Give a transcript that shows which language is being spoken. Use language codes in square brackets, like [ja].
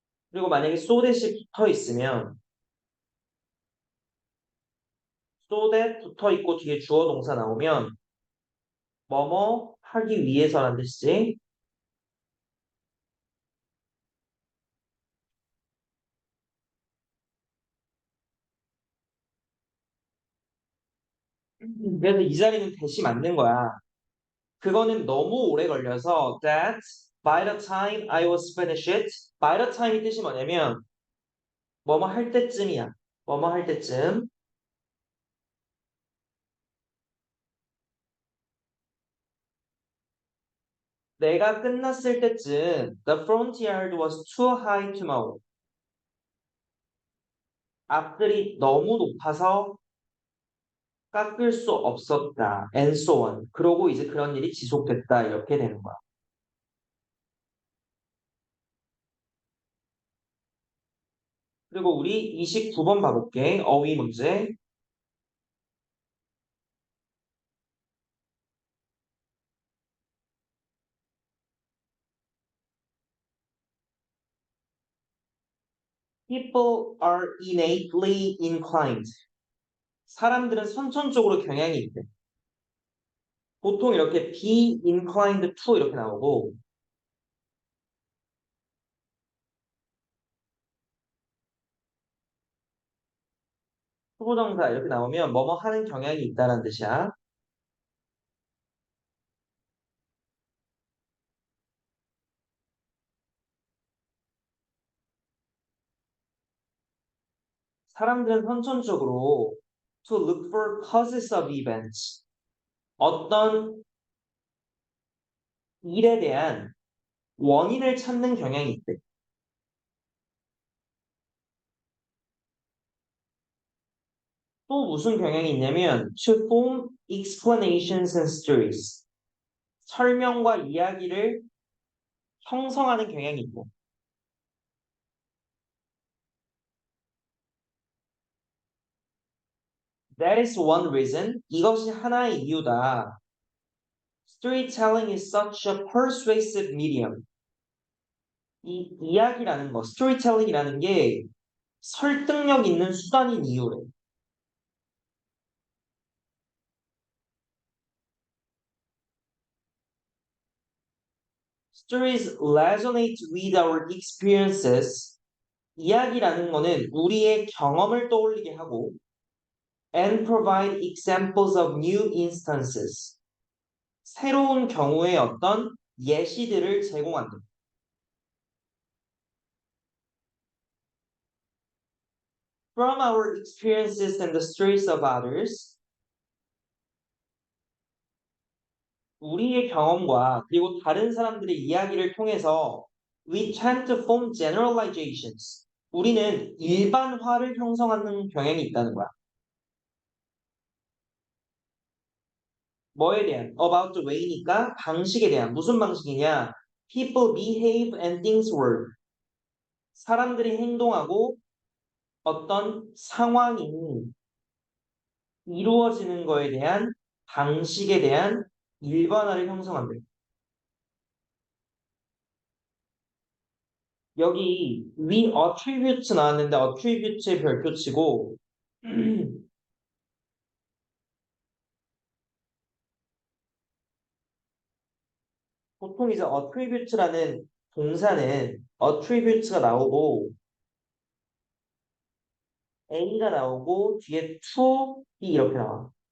[ko] 그리고 만약에 so that이 붙어 있으면 so that 붙어 있고 뒤에 주어 동사 나오면 뭐뭐 하기 위해서라는 뜻이지. 그래서 이 자리는 대시 맞는 거야. 그거는 너무 오래 걸려서 [en] that by the time I was finished it, by the time이 [ko] 뜻이 뭐냐면 뭐뭐 할 때쯤이야. 뭐뭐 할 때쯤. 내가 끝났을 때쯤 [en] the front yard was too high to mow. [ko] 앞들이 너무 높아서 깎을 수 없었다. [en] and so on. [ko] 그러고 이제 그런 일이 지속됐다. 이렇게 되는 거야. 그리고 우리 29번 봐볼게. 어휘 문제. [en] People are innately inclined. [ko] 사람들은 선천적으로 경향이 있대. 보통 이렇게 [en] be inclined to [ko] 이렇게 나오고 수부정사 이렇게 나오면 뭐뭐 하는 경향이 있다는 뜻이야. 사람들은 선천적으로 [en] to look for causes of events. [ko] 어떤 일에 대한 원인을 찾는 경향이 있대. 또 무슨 경향이 있냐면 [en] to form explanations and stories. [ko] 설명과 이야기를 형성하는 경향이 있고 [en] that is one reason. [ko] 이것이 하나의 이유다. [en] Storytelling is such a persuasive medium. [ko] 이 이야기라는 거, 스토리텔링이라는 게 설득력 있는 수단인 이유래. [en] Stories resonate with our experiences. [ko] 이야기라는 거는 우리의 경험을 떠올리게 하고 [en] and provide examples of new instances. [ko] 새로운 경우의 어떤 예시들을 제공한다. [en] From our experiences and the stories of others, [ko] 우리의 경험과 그리고 다른 사람들의 이야기를 통해서 [en] we tend to form generalizations. [ko] 우리는 일반화를 형성하는 경향이 있다는 거야. 뭐에 대한? [en] About the way니까 [ko] 방식에 대한. 무슨 방식이냐? [en] People behave and things work. [ko] 사람들이 행동하고 어떤 상황이 이루어지는 거에 대한 방식에 대한 일반화를 형성한대. 여기 위 attributes 나왔는데 attribute의 별표치고 보통 이제 attribute라는 동사는 attribute가 나오고 A가 나오고 뒤에 to, B 이렇게 나와.